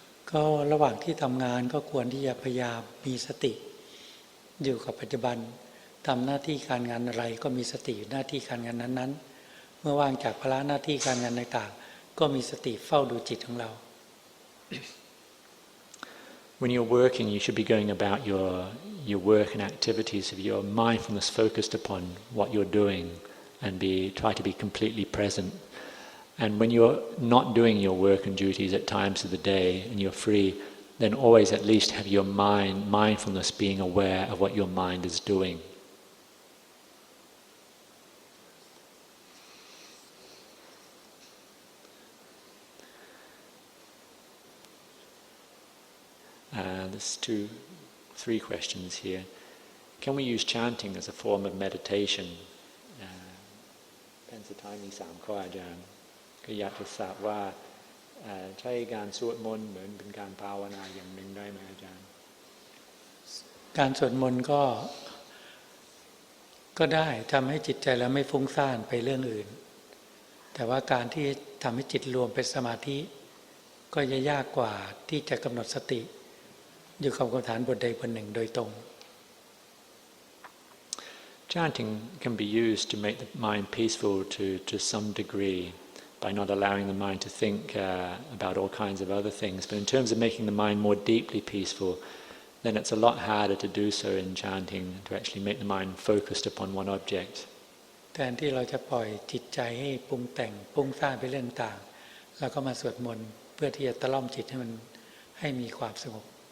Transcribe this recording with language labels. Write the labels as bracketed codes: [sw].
[th] ก็ระหว่างที่ทำงานก็ควรที่จะพยายามมีสติอยู่กับปัจจุบันทำหน้าที่การงานอะไรก็มีสติอยู่หน้าที่การงานนั้นๆเมื่อว่างจากภาระหน้าที่การงานต่างๆก็มีสติเฝ้าดูจิตของเรา [en] When you're working, you should be going about your work and activities of your mindfulness focused upon what you're doing and try to be completely present. And when you're not doing your work and duties at times of the day and you're free, then always at least have your mindfulness being aware of what your mind is doing. There's 3 questions here. Can we use chanting as a form of meditation? [th] เป็นสุดท้ายมี3ข้ออาจารย์ก็อยากจะทราบว่าใช้การสวดมนต์เหมือนเป็นการภาวนาอย่างหนึ่งได้ไหมอาจารย์ การสวดมนต์ก็ได้ทำให้จิตใจเราไม่ฟุ้งซ่านไปเรื่องอื่นแต่ว่าการที่ทำให้จิตรวมเป็นสมาธิก็จะยากกว่าที่จะกำหนดสติอยู่กับกรรมฐานบทใดบทหนึ่งโดยตรง [en] Chanting can be used to make the mind peaceful to some degree by not allowing the mind to think about all kinds of other things. But in terms of making the mind more deeply peaceful, then it's a lot harder to do so in chanting, to actually make the mind focused upon one object. [th] แทนที่เราจะปล่อยจิตใจให้ปรุงแต่งปรุงสร้างไปเรื่องต่างแล้วก็มาสวดมนต์เพื่อที่จะตะล่อมจิตให้มีความสงบ